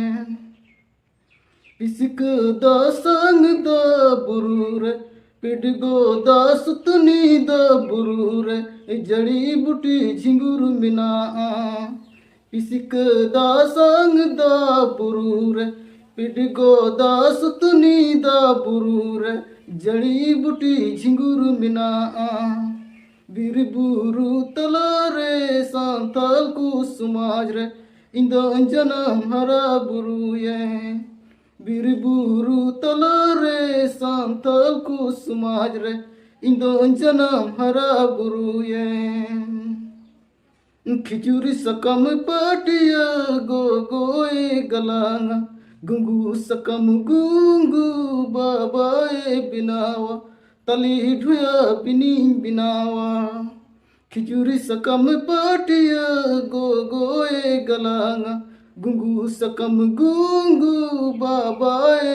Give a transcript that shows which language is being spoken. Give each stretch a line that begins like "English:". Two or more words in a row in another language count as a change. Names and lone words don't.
Santali: पिसिक दा संग दा बुरु रे पिडगो दा सुतनी दा बुरु रे
Hindi: जड़ी बूटी
Santali: झिंगुर मिना पिसिक दा संग दा बुरु रे पिडगो दा सुतनी दा बुरु रे
Hindi: जड़ी बूटी
Santali: झिंगुर मिना बीर बुरु तलारे सांतल को समाज रे इंदा अंजनाम हरा बुरु ये बीर बुरु तलारे सांतल को समाज रे इंदा अंजनाम हरा बुरु ये खिचुरी सकम पाटिया गो गोए गलांगा गुंगू सकम गुंगू बाबाए बिनावा तली ढुया बिनी बिनावा खिचुरी सकम पाटिया गो गोए गलांगा गुंगू सकम गुंगू बाबाए